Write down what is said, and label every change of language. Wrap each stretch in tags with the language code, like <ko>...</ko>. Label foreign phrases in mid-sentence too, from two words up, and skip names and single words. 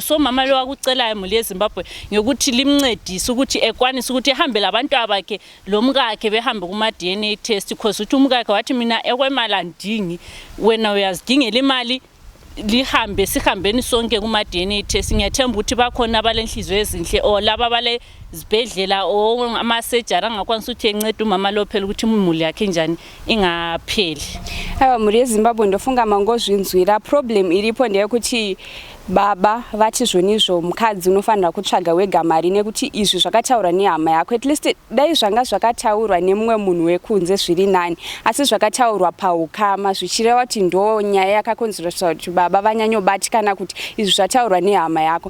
<nd>So mama lo akucelayo</nd> <sn>mhuri yeZimbabwe</sn> <nd>ngokuthi limncedise ukuthi ekwanise ukuthi ehambe labantu abakhe lomkakhe behambe kuma-DNA test, because uthi umkakhe wathi mina ekwemali andingi, wena uyazidingela imali, lihambe sihambeni sonke kuma-DNA test. Ngiyathemba ukuthi bakhona abalenhliziyo ezinhle or laba bale zibhedlela or amasejari angakwanisa ukuthi encede umama lo phela ukuthi imuli yakhe njani ingapheli.</nd> <sn>Mhuri yeZimbabwe ndofunga mangozvinzwira problem iripo ndeyekuti baba vati zvonizvo mukadzi unofanira kutsvaga wega mari nekuti izvi zvakataurwa nehama yako.</sn> <en>At least</en> <sn>dai zvanga zvakataurwa nemumwe munhu wekunze zviri nani, asi zvakataurwa paukama zvichireva kuti ndo nyaya yakakonzeresa kuti baba vanyanyobatikana kuti izvi zvataurwa nehama yako.</sn>